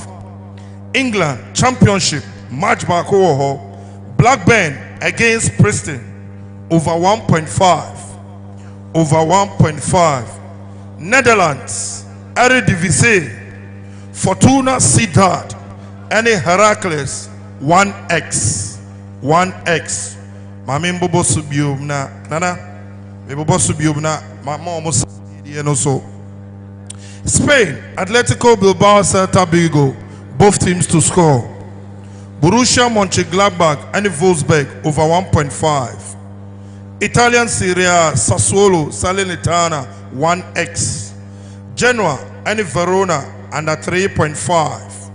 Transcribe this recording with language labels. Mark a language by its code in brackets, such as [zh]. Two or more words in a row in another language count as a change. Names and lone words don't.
[en] England Championship match back over Blackburn against Preston over 1.5. Over 1.5. Netherlands Eredivisie Fortuna Sittard and Heracles 1x 1x. Mami mbobo subium na nana mbobo subium na mama almost so. Spain Atletico Bilbao Celta Vigo, both teams to score. Borussia Mönchengladbach and Wolfsburg over 1.5. Italian Serie A Sassuolo Salernitana 1x. Genoa and Verona under 3.5.